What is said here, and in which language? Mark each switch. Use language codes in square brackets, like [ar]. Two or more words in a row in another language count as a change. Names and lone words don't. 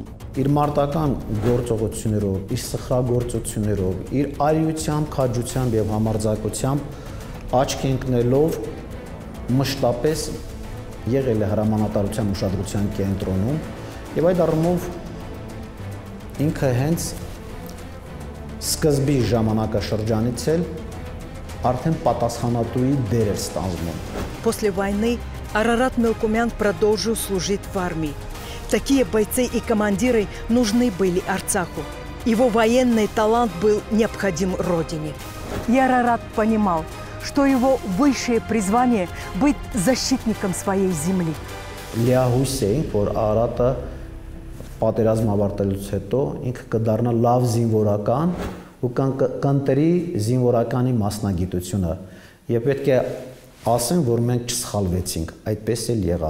[hy] Իր մարտական գործողություններով, իր սխրագործություններով, իր արիությամբ, քաջությամբ եւ համարձակությամբ աչք ընկնելով մշտապես եղել է հրամանատարության ուշադրության կենտրոնում եւ այդ առումով ինքը հենց սկզբի ժամանակաշրջանից էլ արդեն պատասխանատուի դեր էր ստանձնում։ [ru] После войны Арарат Мелкумян продолжил служить в армии. Такие бойцы и командиры нужны были Арцаху. Его военный талант был необходим родине. И Арарат понимал, что его высшее призвание – быть защитником своей земли. [hy] Լիահույս էինք, որ Արարատը պատերազմ ավարտելուց հետո ինքը կդառնա լավ զինվորական ու կընտրի զինվորականի մասնագիտությունը։ Եվ պետք է ասեմ, որ մենք չսխալվեցինք, այդպես էլ եղավ։